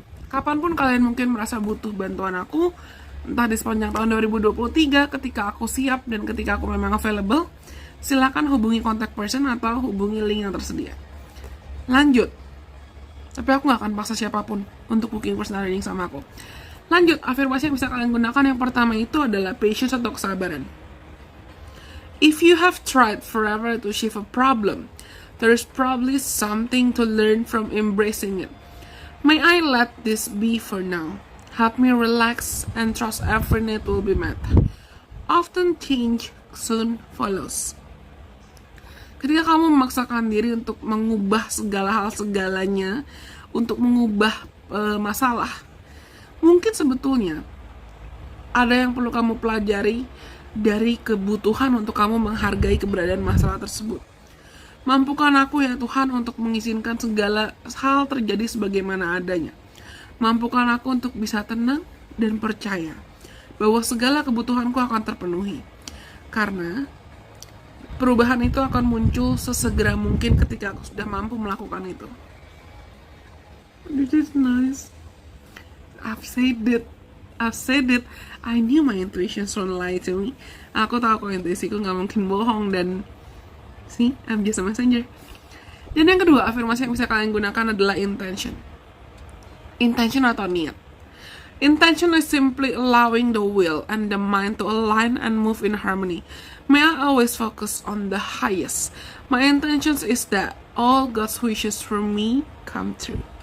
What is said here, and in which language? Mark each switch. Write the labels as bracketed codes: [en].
[id] Kapanpun kalian mungkin merasa butuh bantuan aku, entah di sepanjang tahun 2023, ketika aku siap dan ketika aku memang available, silakan hubungi contact person atau hubungi link yang tersedia. Lanjut, tapi aku gak akan paksa siapapun untuk booking personal reading sama aku. Lanjut, afirmasi yang bisa kalian gunakan yang pertama itu adalah patience atau kesabaran. [en] If you have tried forever to shift a problem, there's probably something to learn from embracing it. May I let this be for now? Help me relax and trust every need will be met. Often change soon follows. [id] Ketika kamu memaksakan diri untuk mengubah segalanya, untuk mengubah masalah, mungkin sebetulnya ada yang perlu kamu pelajari dari kebutuhan untuk kamu menghargai keberadaan masalah tersebut. Mampukan aku ya Tuhan untuk mengizinkan segala hal terjadi sebagaimana adanya. Mampukan aku untuk bisa tenang dan percaya bahwa segala kebutuhanku akan terpenuhi. Karena perubahan itu akan muncul sesegera mungkin ketika aku sudah mampu melakukan itu. [en] This is nice. I've said it. I knew my intuition don't lie to me. [id] Aku tahu kalau intuisiku gak mungkin bohong. Dan [en] see, I'm just a messenger. [id] Dan yang kedua, afirmasi yang bisa kalian gunakan adalah intention. Intention atau niat. [en] Intention is simply allowing the will and the mind to align and move in harmony. May I always focus on the highest. My intentions is that all God's wishes for me come true.